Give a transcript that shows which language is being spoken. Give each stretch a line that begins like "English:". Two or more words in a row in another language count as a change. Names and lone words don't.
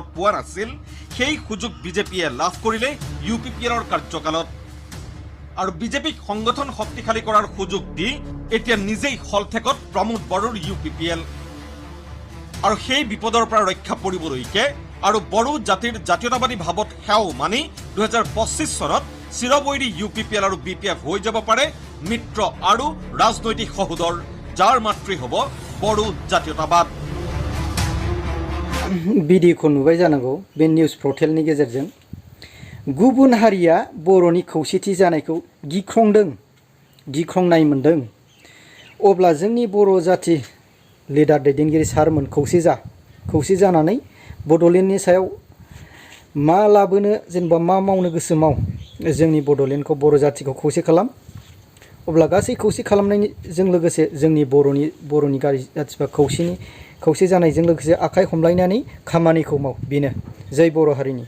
Assamese: পোৱা নাছিল সেই সুযোগ বিজেপিয়ে লাভ কৰিলে UPPLৰ কাৰ্যকালত আৰু বিজেপিক সংগঠন শক্তিশালী কৰাৰ সুযোগ দি এতিয়া নিজেই হলঠেকত প্ৰমোদ বড়োৰ UPPL আৰু সেই বিপদৰ পৰা ৰক্ষা পৰিবলৈকে আৰু বড়ো জাতিৰ জাতীয়তাবাদী ভাৱত সেও মানি 2025 চনত চিৰবৈৰী UPPL আৰু BPF হৈ যাব পাৰে মিত্ৰ আৰু ৰাজনৈতিক সহোদৰ যাৰ মাতৃ হ'ব বড়ো জাতীয়তাবাদ
Bodo: भिडिअखौ नुबाय जानांगौ बे निउज पर्टेलनि गेजेरजों गुबुन हारिया बर'नि खौसेथि जानायखौ गिख्रंनाय मोन्दों अब्ला जोंनि बर' जाथि लिडार दैदेनगिरि सारमोन खौसे जानानै बड'लेण्डनि सायाव मा लाबोनो जेनेबा मा मावनो गोसो माव जोंनि बड'लेण्डखौ बर' जाथिखौ खौसे खालाम अब्ला गासै खौसे खालामनायजों लोगोसे जोंनि बर'नि गारि जाथिफ्रा खौसे जानायजों लोगोसे आखाइ हमलायनानै खामानिखौ माव बेनो जै बर' हारिनि